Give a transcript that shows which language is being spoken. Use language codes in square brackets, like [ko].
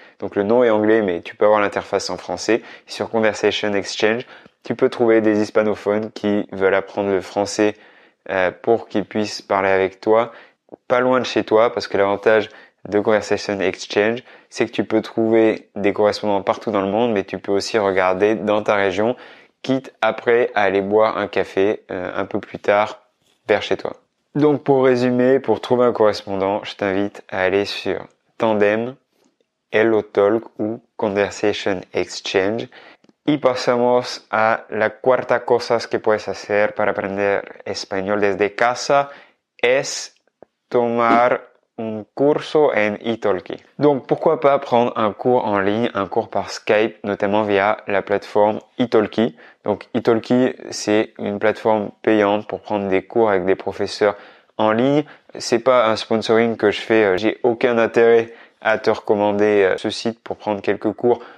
[fr] Donc, le nom est anglais, mais tu peux avoir l'interface en français. Sur Conversation Exchange, tu peux trouver des hispanophones qui veulent apprendre le français pour qu'ils puissent parler avec toi, pas loin de chez toi, parce que l'avantage de Conversation Exchange, c'est que tu peux trouver des correspondants partout dans le monde, mais tu peux aussi regarder dans ta région, quitte après à aller boire un café un peu plus tard vers chez toi. Donc pour résumer, pour trouver un correspondant, je t'invite à aller sur Tandem, HelloTalk ou Conversation Exchange. [es] Y pasamos a la cuarta cosa que puedes hacer para aprender español desde casa es tomar un curso en Italki. [fr] Donc pourquoi pas prendre un cours en ligne, un cours par Skype, notamment via la plateforme Italki. Donc Italki, c'est une plateforme payante pour prendre des cours avec des professeurs en ligne. C'est pas un sponsoring que je fais, j'ai aucun intérêt à te recommander ce site pour prendre quelques cours.